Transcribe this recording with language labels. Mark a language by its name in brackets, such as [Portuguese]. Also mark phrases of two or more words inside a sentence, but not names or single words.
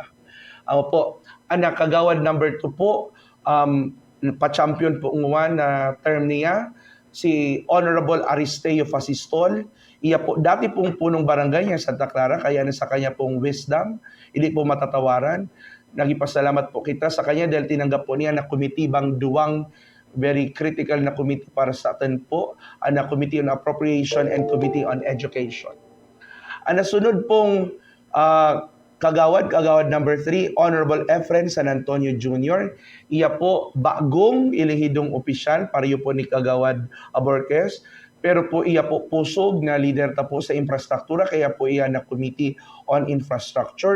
[Bikol] Po, ang kagawad number 2 po, pa-champion po ng na term niya, si Honorable Aristeo Fasistol. Iya po, dati pong punong barangay niya Santa Clara, kaya sa kanya pong wisdom, hindi po matatawaran. Nagipasalamat po kita sa kanya dahil tinanggap po niya na komitibang duwang [English] very critical [Bikol] na committee para sa atin po, ang Committee on Appropriation and Committee on Education. Ang nasunod pong kagawad number 3, Honorable Efren San Antonio Jr. Iya po bagong ilihidong opisyal, pareho po ni Kagawad Aborquez. Pero po iya po pusog na leader ta po sa infrastruktura, kaya po iya na Committee on Infrastructure.